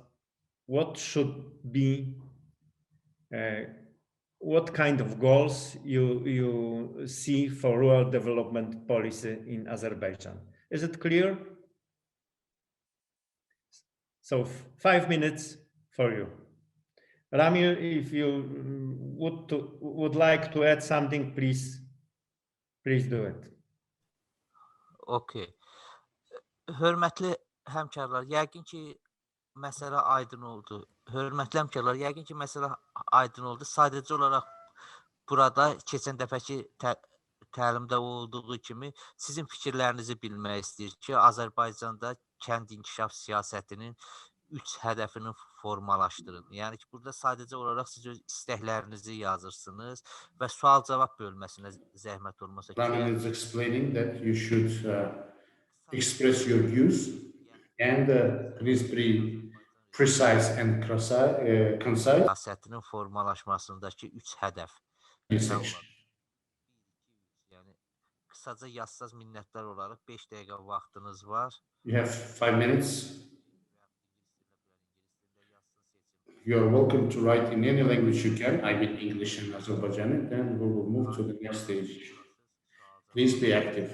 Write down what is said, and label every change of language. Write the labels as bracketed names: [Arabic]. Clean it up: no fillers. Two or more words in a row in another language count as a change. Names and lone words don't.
[English] What should be, what kind of goals you see for rural development policy in Azerbaijan? Is it clear? So 5 minutes for you. Ramil, if you would like to add something, please do it. Okay. [Azerbaijani] Hörmətli həmkarlar, yəqin ki məsələ aydın oldu. Hörmətli həmkarlar, yəqin ki məsələ aydın oldu. Sadəcə olaraq burada keçən dəfəki təlimdə olduğu kimi sizin fikirlərinizi bilmək istəyir ki, Azərbaycanda kənd inkişaf siyasətinin 3 hədəfini formalaşdırın. Yəni ki, burada sadəcə olaraq siz öz istəklərinizi yazırsınız və sual-cavab bölməsinə zəhmət olmasa. [English] Ramil is explaining that you should express your views and please be precise and concise. [Azerbaijani] Siyasətinin formalaşmasındakı 3 hədəf. Yəni qısaca yazsaz minnətdar olaraq 5 dəqiqə vaxtınız var. [English] You have 5 minutes. You're welcome to write in any language you can. I mean English and Azerbaijani. Then we will move to the next stage. Please be active.